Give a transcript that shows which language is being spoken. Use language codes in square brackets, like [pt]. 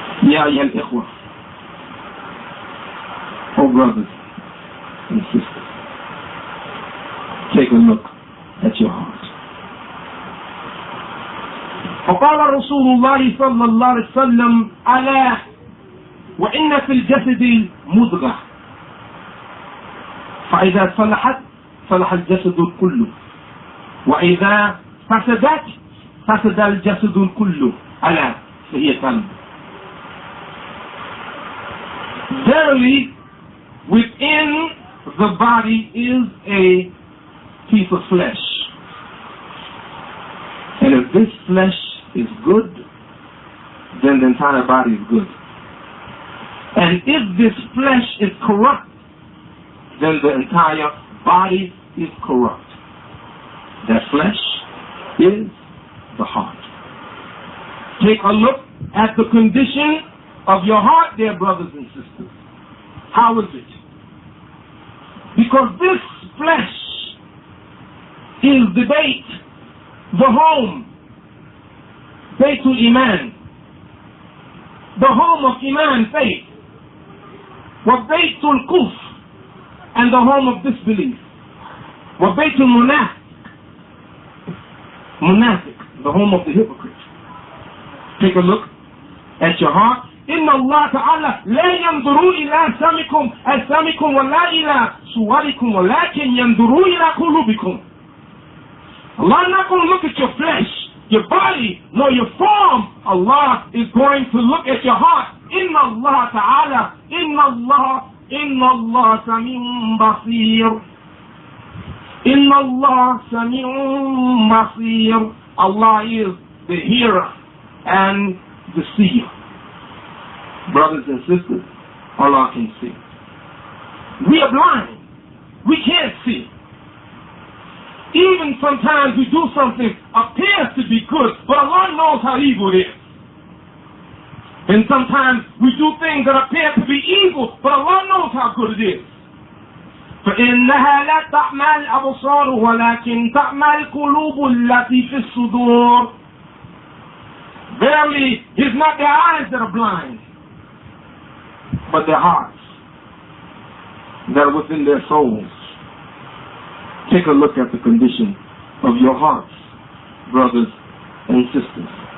[ar] Ya ayyuhal ikhwah, [en] oh brothers and sisters, take a look at your heart. [ar] وقال رسول الله صلى الله عليه وسلم ألا وإن في الجسد مضغة فإذا صلحت صلح الجسد كله وإذا فسدت فسد الجسد كله ألا فهي قلب. [en] Verily, within the body is a piece of flesh, and if this flesh is good, then the entire body is good. And if this flesh is corrupt, then the entire body is corrupt. That flesh is the heart. Take a look at the condition of your heart, dear brothers and sisters. How is it? Because this flesh is the bait, the home, [ar] Baytul Iman, [en] the home of Iman, faith, [ar] wa Baytul Kufr, [en] and the home of disbelief, [ar] wa Baytul Munafiq, [en] the home of the hypocrite. Take a look at your heart. [ar] إن الله تعالى لا ينظر إلى أجسامكم ولا إلى صوركم ولكن ينظر إلى قلوبكم. [en] Allah is not going to look at your flesh, your body, nor your form. Allah is going to look at your heart. [ar] إن الله تعالى إن الله سميع بصير. إن الله سميع بصير. [en] Allah is the hearer and the seer. Brothers and sisters, Allah can see. We are blind. We can't see. Even sometimes we do something appears to be good, but Allah knows how evil it is. And sometimes we do things that appear to be evil, but Allah knows how good it is. [ar] فإنها لا تعمى الأبصار ولكن تعمى القلوب التي في الصدور. [en] Verily, it's not their eyes that are blind, but their hearts that are within their souls. Take a look at the condition of your hearts, brothers and sisters.